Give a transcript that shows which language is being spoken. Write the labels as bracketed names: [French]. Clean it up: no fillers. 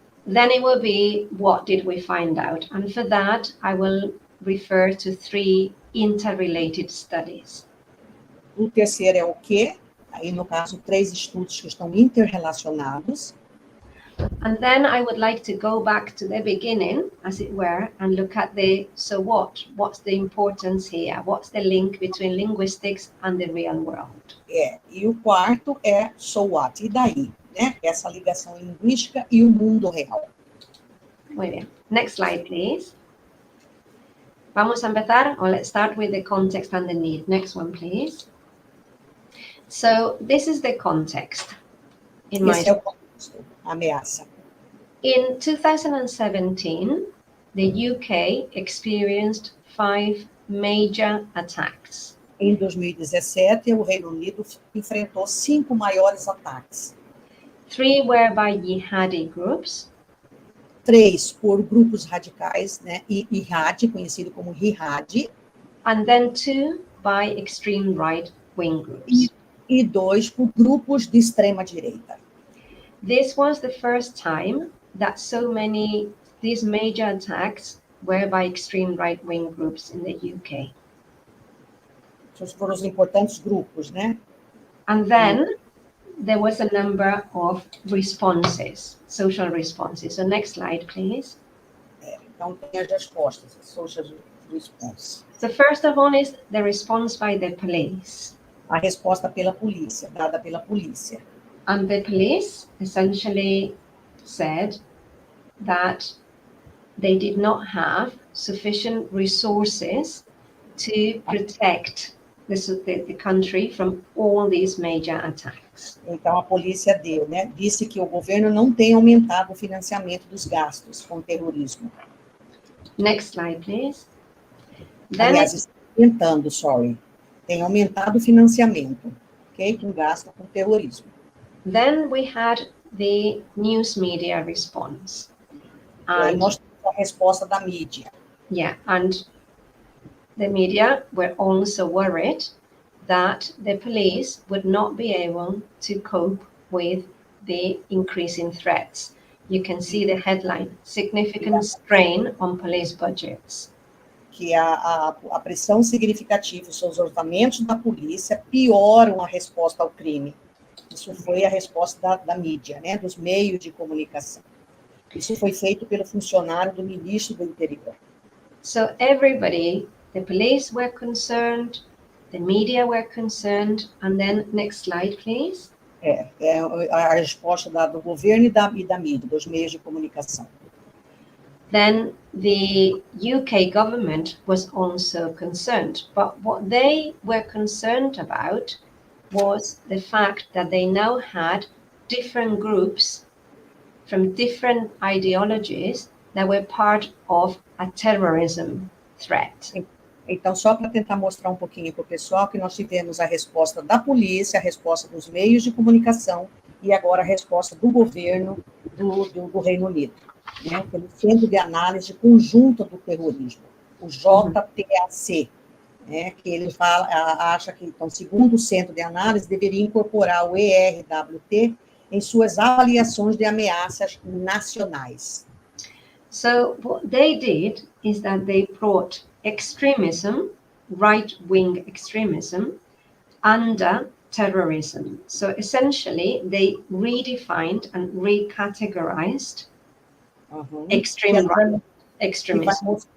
[English] Then it will be what did we find out? And for that, I will refer to 3 interrelated studies. [Portuguese] O terceiro é o quê? Aí, no caso, 3 estudos que estão interrelacionados. [English] And then I would like to go back to the beginning, as it were, and look at the so what? What's the importance here? What's the link between linguistics and the real world? [Portuguese] E o quarto é [English] so what? [Portuguese] E daí? Né? Essa ligação linguística e o mundo real. [Spanish] Muy bien. [English] Next slide, please. [Spanish] Vamos a empezar, [English] or let's start with the context and the need. Next one, please. So this is the context. [Portuguese] Esse é o contexto, a ameaça. [English] In 2017, the UK experienced 5 major attacks. [Portuguese] Em 2017, o Reino Unido enfrentou 5 maiores ataques. [English] 3 were by jihadi groups. [Portuguese] 3 por grupos radicais, né? Jihad, conhecido como jihad. [English] And then 2 by extreme right-wing groups. [Portuguese] E 2 por grupos de extrema-direita. [English] This was the first time that these major attacks were by extreme right-wing groups in the UK. [Portuguese] Esses foram os importantes grupos, né? [English] And then there was a number of responses, social responses. So next slide, please. [Portuguese] Então, tem as respostas, [English] social response. So first of all is the response by the police. [Portuguese] A resposta pela polícia, dada pela polícia. [English] And the police essentially said that they did not have sufficient resources to protect the country from all these major attacks. [Portuguese] Então, a polícia disse que o governo não tem aumentado o financiamento dos gastos com o terrorismo. [English] Next slide, please. Then, [Portuguese] Aliás, está aumentando, tem aumentado o financiamento, ok? Com gasto com terrorismo. [English] then we had the news media response. [Portuguese] E aí [English] And [Portuguese] nós temos a resposta da mídia. [English] yeah, and the media were also worried that the police would not be able to cope with the increasing threats. You can see the headline, significant strain on police budgets. [Portuguese] Que a pressão significativa sobre os orçamentos da polícia pioram a resposta ao crime. Isso foi a resposta da mídia, dos meios de comunicação. Isso foi feito pelo funcionário do ministro do Interior. [English] So everybody, the police were concerned, the media were concerned, and then next slide, please. [Portuguese] A resposta do governo e da mídia, dos meios de comunicação. [English] Then the UK government was also concerned, but what they were concerned about was the fact that they now had different groups from different ideologies that were part of a terrorism threat. [Portuguese] Então, só para tentar mostrar um pouquinho para o pessoal que nós tivemos a resposta da polícia, a resposta dos meios de comunicação e agora a resposta do governo do Reino Unido, pelo Centro de Análise Conjunta do Terrorismo, o JTAC, que ele acha que, então, segundo o Centro de Análise, deveria incorporar o ERWT em suas avaliações de ameaças nacionais. [English] So what they did is that they brought extremism, right-wing extremism, under terrorism. So essentially, they redefined and recategorized extreme right extremism.